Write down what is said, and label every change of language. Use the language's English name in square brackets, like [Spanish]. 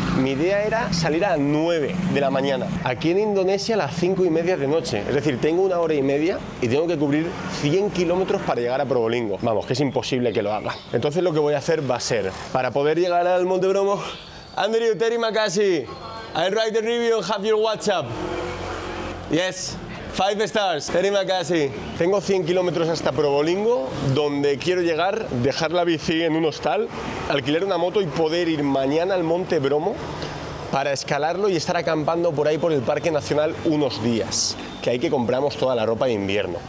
[Spanish] Mi idea era salir a las 9 de la mañana. Aquí en Indonesia a las 5:30 de noche. Es decir, tengo 1 hora y media y tengo que cubrir 100 kilómetros para llegar a Probolinggo. Vamos, que es imposible que lo haga. Entonces lo que voy a hacer va a ser, para poder llegar al Monte Bromo, Andrew, [Indonesian] terima kasih. [English] I'll write the review and have your WhatsApp. Yes. 5 stars, [Indonesian] terima kasih. [Spanish] Tengo 100 kilómetros hasta Probolinggo, donde quiero llegar, dejar la bici en un hostal, alquilar una moto y poder ir mañana al Monte Bromo para escalarlo y estar acampando por ahí por el Parque Nacional unos días, que ahí que compramos toda la ropa de invierno.